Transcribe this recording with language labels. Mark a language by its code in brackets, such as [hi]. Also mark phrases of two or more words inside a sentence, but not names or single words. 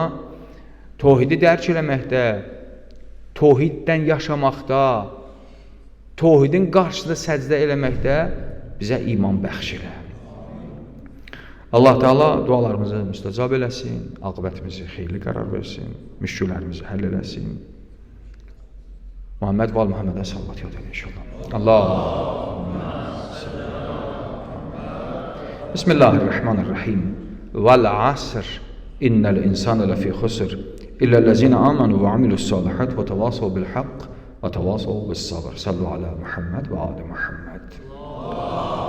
[az] Tohidi dərk eləməkdə, tohiddən yaşamaqda, tohidin qarşısında səcdə eləməkdə bizə iman bəxş elə. Allah Teala dualarımızı müstəcab eləsin, aqibətimizi xeyirli qərar versin, müşküllərimizi həll eləsin. Muhammed və Muhammedə sallat yad edin inşallah. [ar] اللهم بسم الله الرحمن الرحيم. والعصر إن الإنسان لفي خسر إلا الذين آمنوا وعملوا الصالحات وتواصوا بالحق وتواصوا بالصبر. صلوا على محمد وآل محمد.